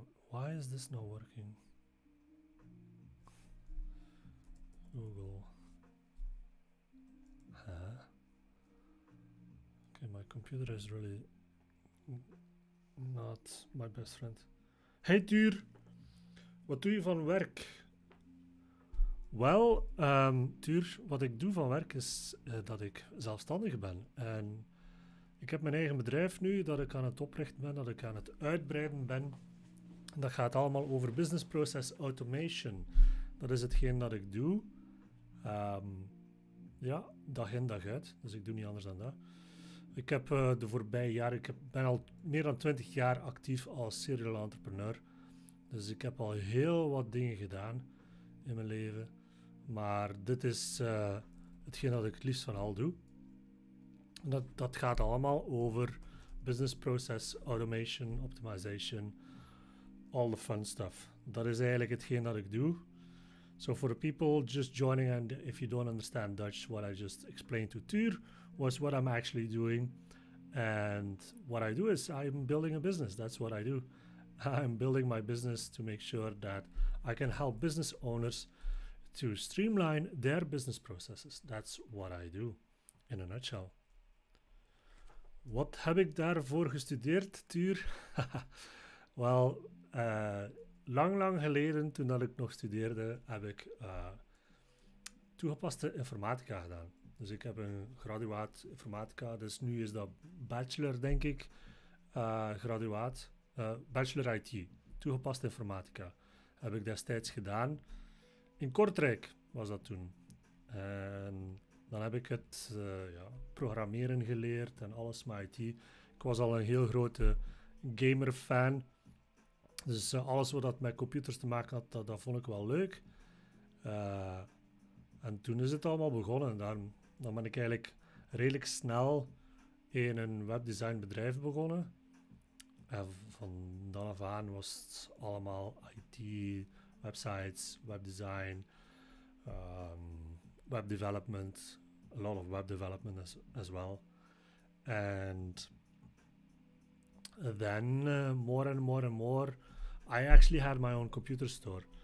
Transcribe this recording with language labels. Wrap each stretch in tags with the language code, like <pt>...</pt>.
<en>Why is this not working? Google. Okay, my computer is really not my best friend.</en> <nl>Hey Tuur, wat doe je van werk? Wel, Tuur, wat ik doe van werk is dat ik zelfstandig ben. En ik heb mijn eigen bedrijf nu, dat ik aan het oprichten ben, dat ik aan het uitbreiden ben. Dat gaat allemaal over business process automation. Dat is hetgeen dat ik doe. Ja, dag in dag uit. Dus ik doe niet anders dan dat. Ik heb de voorbije jaren, ben al meer dan 20 jaar actief als serial entrepreneur. Dus ik heb al heel wat dingen gedaan in mijn leven. Maar dit is hetgeen dat ik het liefst van al doe. Dat gaat allemaal over business process automation, optimization,</nl> <en>all the fun stuff.</en> <nl>Dat is eigenlijk hetgeen dat ik doe.</nl> <en>So for the people just joining, and if you don't understand Dutch, what I just explained to Tuur was what I'm actually doing. And what I do is I'm building a business. That's what I do. I'm building my business to make sure that I can help business owners to streamline their business processes. That's what I do in a nutshell.</en> <nl>Wat heb ik daarvoor gestudeerd, Tuur? Wel, lang geleden, toen dat ik nog studeerde, heb ik toegepaste informatica gedaan. Dus ik heb een graduaat informatica, dus nu is dat bachelor, denk ik, graduaat, bachelor IT, toegepaste informatica. Heb ik destijds gedaan. In Kortrijk was dat toen. En dan heb ik het programmeren geleerd en alles met IT. Ik was al een heel grote gamer-fan. Dus alles wat met computers te maken had, dat vond ik wel leuk. En toen is het allemaal begonnen. Dan ben ik eigenlijk redelijk snel in een webdesignbedrijf begonnen. En van dan af aan was het allemaal IT,</nl> <en>websites, web design, web development, a lot of web development as well. And then more and more and more, I actually had my own computer store.</en>